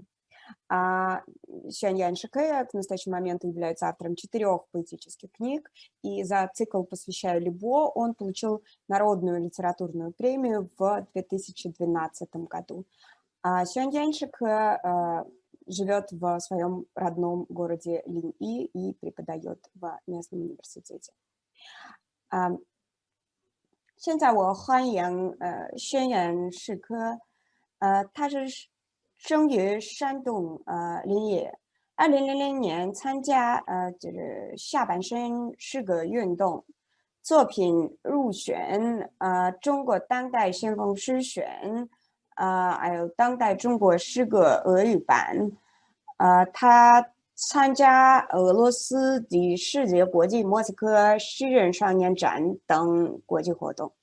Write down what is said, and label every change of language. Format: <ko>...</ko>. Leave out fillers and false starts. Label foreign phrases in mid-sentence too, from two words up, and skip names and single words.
<ru>Xuan Yanshike к настоящему моменту является автором 4 поэтических книг, и за цикл «Посвящаю Либо» он получил Народную литературную премию в 2012 году. Xuan Yanshike живет в своем родном городе Линьи и преподает в местном университете.</ru> <zh>现在我欢迎轩辕世科，他是生于山东临沂，2000 年参加就是下半身诗歌运动，作品入选中国当代先锋诗选，还有当代中国诗歌俄语版，他参加俄罗斯第世界国际莫斯科诗人少年展等国际活动。</zh>